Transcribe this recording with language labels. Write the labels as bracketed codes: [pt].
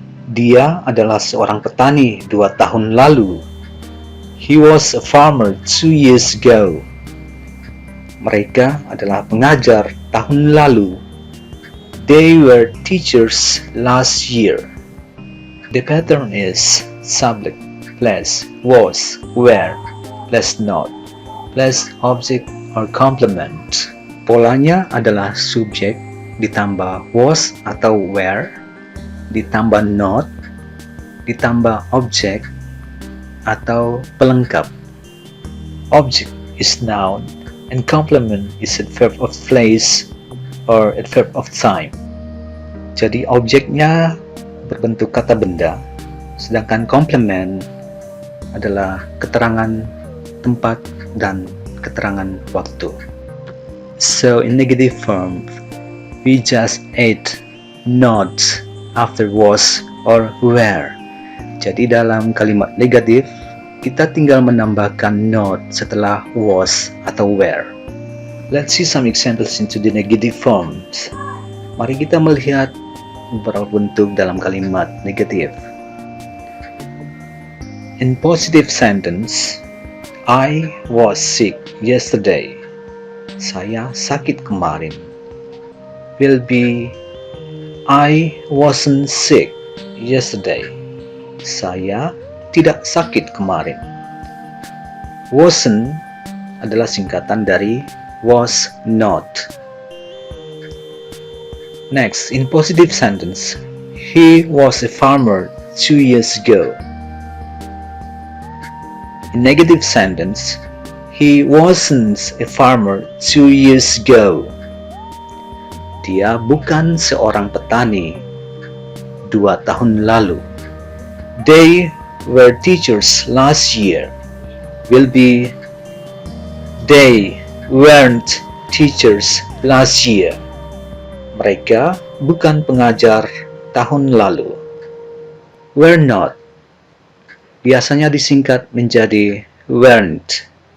[id] Dia adalah seorang petani 2 tahun lalu. [en] He was a farmer 2 years ago. [id] Mereka adalah pengajar tahun lalu. [en] They were teachers last year. The pattern is subject plus was, were, plus not, plus object or complement. [id] Polanya adalah subjek ditambah was atau were, ditambah not, ditambah object atau pelengkap. [en] Object is noun and complement is a verb of place or a verb of time. [id] Jadi objeknya berbentuk kata benda, sedangkan complement adalah keterangan tempat dan keterangan waktu. [en] So in negative form, we just add not after was or were. [id] Jadi dalam kalimat negatif, kita tinggal menambahkan not setelah was atau were. [en] Let's see some examples into the negative forms. [id] Mari kita melihat beberapa bentuk dalam kalimat negatif. [en] In positive sentence, I was sick yesterday. [id] Saya sakit kemarin. [en] Will be I wasn't sick yesterday. [id] Saya tidak sakit kemarin. Wasn't adalah singkatan dari was not. [en] Next, in positive sentence, he was a farmer 2 years ago. In negative sentence, he wasn't a farmer 2 years ago. [id] Dia bukan seorang petani 2 tahun lalu. [en] They were teachers last year. Will be they weren't teachers last year. [id] Mereka bukan pengajar tahun lalu. Were not biasanya disingkat menjadi weren't.